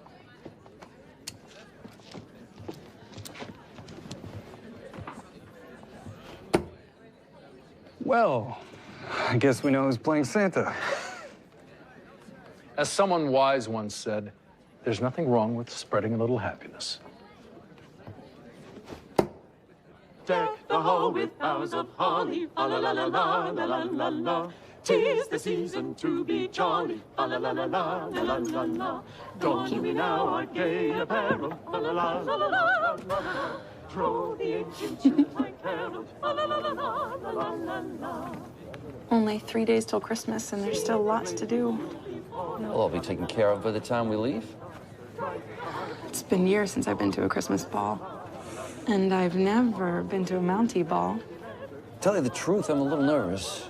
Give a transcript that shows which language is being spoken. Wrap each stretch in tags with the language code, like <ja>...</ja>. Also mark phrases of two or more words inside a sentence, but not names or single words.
<en>Well, I guess we know who's playing Santa. As someone wise once said, there's nothing wrong with spreading a little happiness. Deck the hall with boughs of holly, fa la la la la la la la la. 'Tis the season to be jolly, fa la la la la la la la la. Don we now our gay apparel, fa la la la la la la. Throw the ancient Yuletide carol, fa la la la la la la la. Only 3 days till Christmas, and there's still lots to do. We'll all be taken care of by the time we leave. It's been years since I've been to a Christmas ball. And I've never been to a Mountie ball. Tell you the truth, I'm a little nervous.</en>